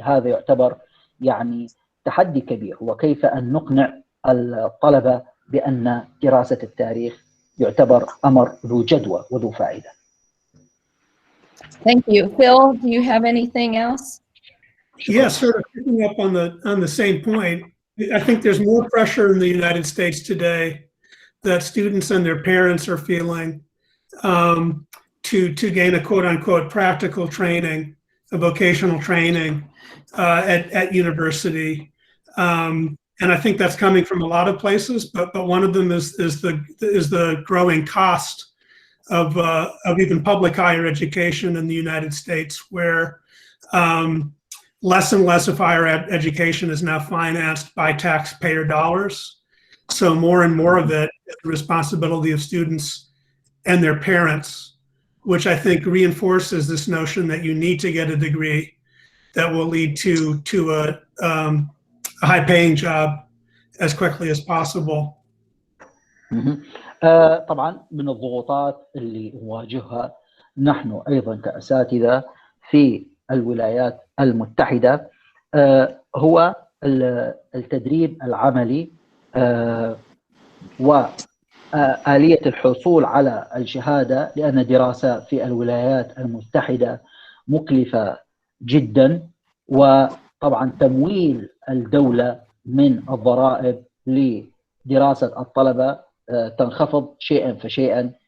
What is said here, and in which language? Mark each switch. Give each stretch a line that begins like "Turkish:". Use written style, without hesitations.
Arabic: هذا يعتبر يعني تحدي كبير، وكيف أن نقنع الطلبة بأن دراسة التاريخ يعتبر أمر ذو جدوى وذو فائدة.
English: Thank you. Phil, do you have anything else? Yes, sort of picking up on the same point. I think there's more pressure in the United States today that students and their parents are feeling to gain a quote-unquote practical training, a vocational training at university. And I think that's coming from a lot of places, but one of them is the growing cost of even public higher education in the United States, where less and less of higher education is now financed by taxpayer dollars. So more and more of it is the responsibility of students and their parents, which I think reinforces this notion that you need to get a degree that will lead to a high-paying job as quickly as possible.
Arabic: طبعا من الضغوطات اللي نواجهها نحن أيضا كأساتذة في الولايات المتحدة هو التدريب العملي وآلية الحصول على الشهادة، لأن الدراسة في الولايات المتحدة مكلفة جدا، وطبعا تمويل الدولة من الضرائب لدراسة الطلبة تنخفض شيئا فشيئا.